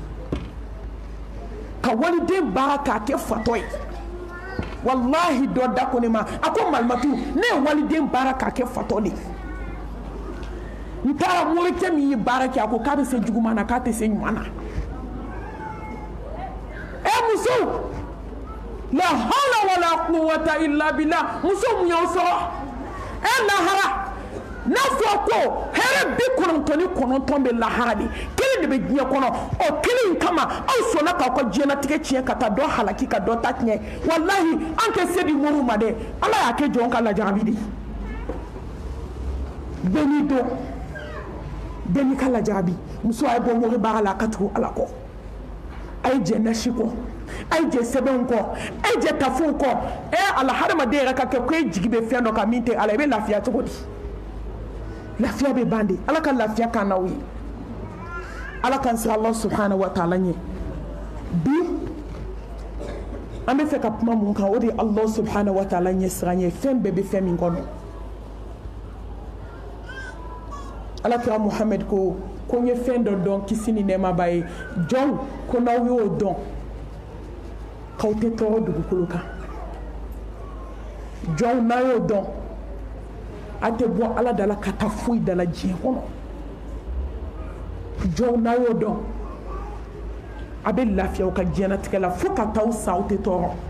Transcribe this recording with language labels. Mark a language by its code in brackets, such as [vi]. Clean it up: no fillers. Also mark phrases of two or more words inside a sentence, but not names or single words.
[bm] ka waliden baara k'a kɛ fatɔ ye wallahi dɔ da ko ne ma a ko malimatu ne ye waliden baara k'a kɛ fatɔ de n taara morikɛ min ye baara kɛ a ko k'a bɛ se juguman na k'a tɛ se ɲuman na muso [ar] لا حول ولا قوة إلا بالله [bm] muso mun y'aw sɔrɔ lahara n'a fɔ ko hɛrɛ 99 bɛ lahara de kelen de bɛ diɲɛ kɔnɔ o kelen kama aw sɔnna k'aw ka diɲɛlatigɛ tiɲɛ ka taa dɔ halaki ka dɔ ta tiɲɛ wallahi an tɛ se di mɔriw ma dɛ ala y'a kɛ jɔn ka lajarabi de bɛɛ n'i don bɛɛ n'i ka lajarabi muso a ye bɔ mɔri baara la a ka tugu ala kɔ a ye jɛ nasi kɔ a ye jɛ sɛbɛnw kɔ a ye jɛ tafow kɔ ala hadamaden yɛrɛ ka kɛ ko e jigi bɛ fɛn dɔ kan min tɛ ala i bɛ lafiya cogo di lafiya bɛ ban de ala ka lafiya kan n'aw ye ala k'an sira [ar] الله سبحانه وتعالى [bm] ɲɛ bi an bɛ fɛ ka kuma mun kan o de ye [ar] الله سبحانه وتعالى [bm] ɲɛ siran ye fɛn bɛɛ bɛ fɛn min kɔnɔ ala kira Muhammad ko n ye fɛn dɔ dɔn kisi ni nɛɛma b'a ye jɔnw ko n'aw y'o dɔn k'aw tɛ tɔɔrɔ dugukolo kan jɔnw n'a y'o dɔn a tɛ bɔ ala dala ka taa foyi dala diɲɛ kɔnɔ jɔnw n'a y'o dɔn a bɛ lafiya u ka diɲɛlatigɛ la fo ka taa u sa u tɛ tɔɔrɔ